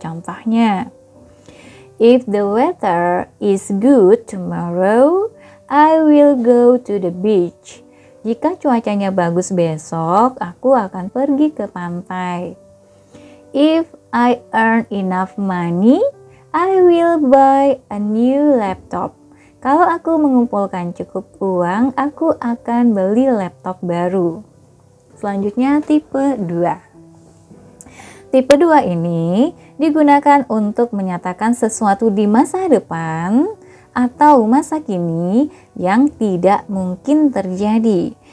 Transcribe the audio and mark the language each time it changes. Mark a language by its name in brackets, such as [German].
[English] Contohnya, if the weather is good tomorrow, I will go to the beach. [Indonesian] Jika cuacanya bagus besok, aku akan pergi ke pantai. [English] If I earn enough money, I will buy a new laptop. [Indonesian] Kalau aku mengumpulkan cukup uang, aku akan beli laptop baru. Selanjutnya tipe 2. Tipe 2 ini digunakan untuk menyatakan sesuatu di masa depan atau masa kini yang tidak mungkin terjadi.